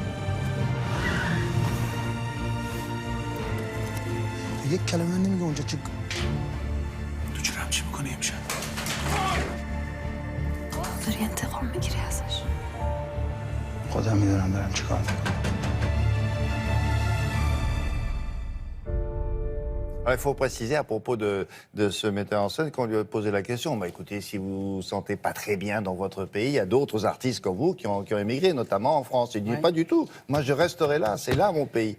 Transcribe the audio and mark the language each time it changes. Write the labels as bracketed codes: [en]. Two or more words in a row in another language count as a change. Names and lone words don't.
[fa] یک کلمه نمیگه اونجا چی؟ تو چرا همچی میکنی امشب؟ داری انتقام میگیری ازش. خودم میدونم دارم چی کار میکنم. [fr] Il faut préciser à propos de ce metteur en scène qu'on lui a posé la question. Bah, écoutez, si vous vous sentez pas très bien dans votre pays, il y a d'autres artistes comme vous qui ont émigré, notamment en France. Il dit pas du tout. Moi, je resterai là. C'est là mon pays.